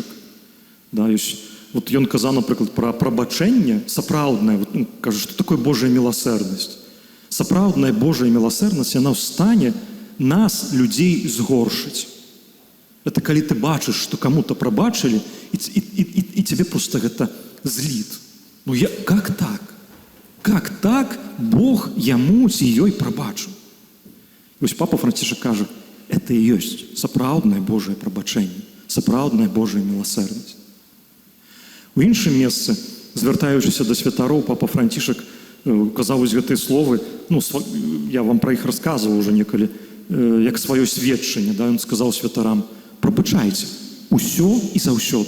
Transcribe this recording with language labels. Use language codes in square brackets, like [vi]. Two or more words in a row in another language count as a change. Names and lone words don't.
[be] Да, ён казаў, напрыклад, пра прабачэнне сапраўднае, кажа, што такое Божая міласэрнасць. Сапраўдная Божая міласэрнасць, яна ў стане нас, людзей, згоршыць. Это калі ты бачыш, што каму-то прабачылі, і цябе проста гэта зліт. [ru] Как так? Как так [be] Бог яму ці ёй прабачыў? Вось папа Францішак кажа, это і ёсць сапраўднае Божае прабачэнне, сапраўдная Божая міласэрнасць. У іншым месцы, звяртаючыся да святароў, папа Францішак казаў вось гэтыя словы, я вам пра іх расказваў уже некалі, як сваё сведчанне, да, ён сказаў святарам, прабачайце усё і заўсёды.